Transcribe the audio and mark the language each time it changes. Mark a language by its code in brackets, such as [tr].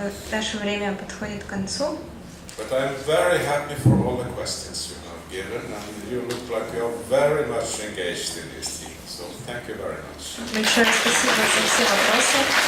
[ru] Наше время подходит к концу. [en] But I'm very happy for all the questions you have given, and you look like you are very much engaged in this thing. So thank you very much. [ru] Большое спасибо за все вопросы.